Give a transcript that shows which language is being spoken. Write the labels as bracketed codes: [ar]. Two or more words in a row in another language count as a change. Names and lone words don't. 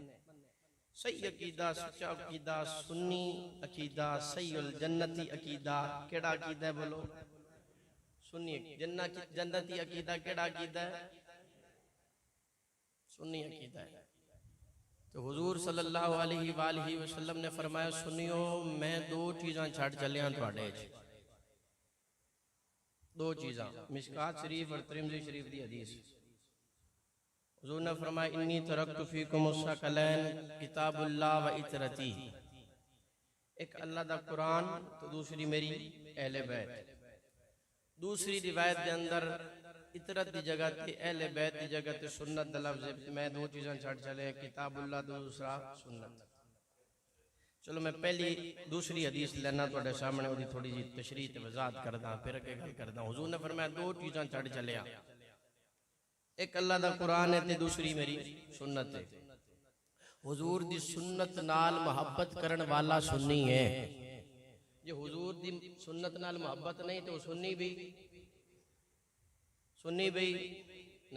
[pa] صحیح عقیدہ، سچا عقیدہ، سنی عقیدہ، صحیح الجنتی عقیدہ. کیہڑا عقیدہ ہے بولو؟ سنی. جنتی عقیدہ کیہڑا عقیدہ ہے? سنی عقیدہ ہے. تو حضور [ar] صلی اللہ علیہ وسلم [pa] نے فرمایا، سنیو میں دو چیزاں چھڈ چلیا تہاڈے چ. دو چیزاں، مشکوٰۃ شریف اور ترمذی شریف دی حدیث. حضور نے فرمایا, [ar] إني تركت فيكم الثقلين كتاب الله وعترتي. [pa] ایک اللہ دا قرآن تو دوسری میری اہل بیت. دوسری روایت کے اندر عترت کی جگہ تے اہل بیت کی جگہ تے سنت دا لفظ. میں دو چیزاں چھڈ چلے, کتاب اللہ دوسرا سنت. چلو میں پہلی دوسری حدیث لینا تہاڈے سامنے، اوہدی تھوڑی جی تشریح تے وضاحت کردا، پھر اگے گل کردا. حضور نے فرمایا دو چیزاں چھڈ چلیا، ایک اللہ دا قرآن ہے تے دوسری میری سنت ہے. حضور دی سنت نال محبت کرن والا سنی ہے. جے حضور دی سنت نال محبت نہیں تو سنی بھی نہیں.